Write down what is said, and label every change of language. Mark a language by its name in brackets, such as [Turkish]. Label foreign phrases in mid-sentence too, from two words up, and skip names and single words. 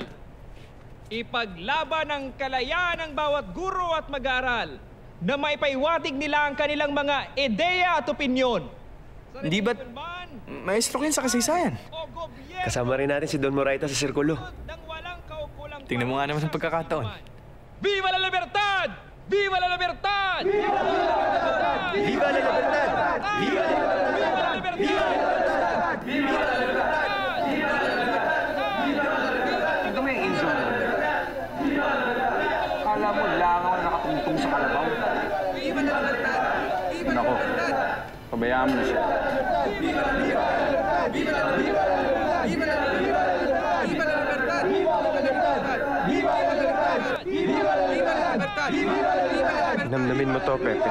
[Filipino] Ipaglaban ang kalayaan ng bawat guro at mag-aaral na maipaiwatig nila ang kanilang mga ideya at opinyon. Hindi ba't maestro kayo sa kasaysayan? Kasama rin natin si Don Moraita sa sirkulo. Tingnan mo nga naman ang pagkakataon. [Spanish] Viva la libertad! Viva la libertad! Viva la libertad! Viva la libertad! Viva la libertad! Viva la libertad! Viva la libertad! [Filipino] Ito may Enzo. Kala mo lang ako nakatungtong sa kalabaw. Nako, pabayaan mo na siya. Namnamin mo to, Pepe.